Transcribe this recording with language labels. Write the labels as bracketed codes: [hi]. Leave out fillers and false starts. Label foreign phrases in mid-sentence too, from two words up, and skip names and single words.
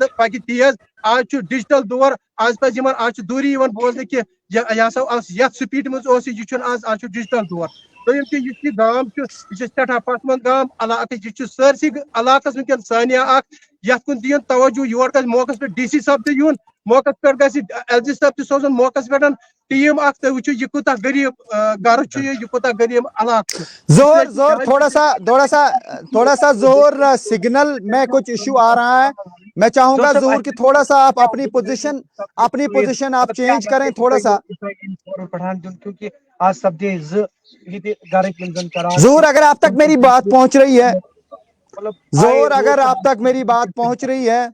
[ks] پَکہِ تیز آز چھُ ڈِجٹل دور آز پَزِ یِمن آز چھُ دوٗری یِوان بوزنہٕ کہِ یہِ ہسا اوس یتھ سپیٖڈِ منٛز اوس یہِ چھُنہٕ آز چھُ ڈِجٹل دور دوٚیِم چھِ یُس یہِ گام چھُ یہِ چھُ سٮ۪ٹھاہ پسمنٛد گام علاقہٕ یہِ چھُ سٲرسٕے علاقس وٕنکیٚن سانیا اکھ یتھ کُن دِیُن توجہ یور گژھِ موقعس پٮ۪ٹھ DC صٲب تہِ یُن موقعس پٮ۪ٹھ گژھِ LG صٲب تہِ سوزُن موقعس پٮ۪ٹھ ٹیٖم اکھ تُہۍ وٕچھِو یہِ کوٗتاہ غریٖب گرٕ چھُ یہِ کوٗتاہ غریٖب علاقہٕ چھُ [ur] زور تھوڑا سا زور سگنل میں کچھ ایشو آ رہا ہے میں چاہوں گا زور کہ تھوڑا سا آپ اپنی پوزیشن آپ چینج کریں تھوڑا سا زور اگر آپ تک میری بات پہنچ رہی ہے زور اگر آپ تک میری بات پہنچ رہی ہے